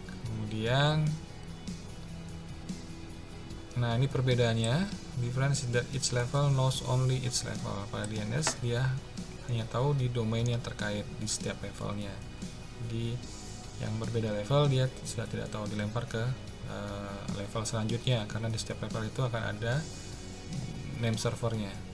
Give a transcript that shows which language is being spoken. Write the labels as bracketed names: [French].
[Indonesian] Kemudian, nah ini perbedaannya. [English] Difference is that each level knows only its level. [Indonesian] Pada DNS dia hanya tahu di domain yang terkait di setiap levelnya. Di yang berbeda level dia sudah tidak tahu, dilempar ke level selanjutnya, karena di setiap level itu akan ada name servernya.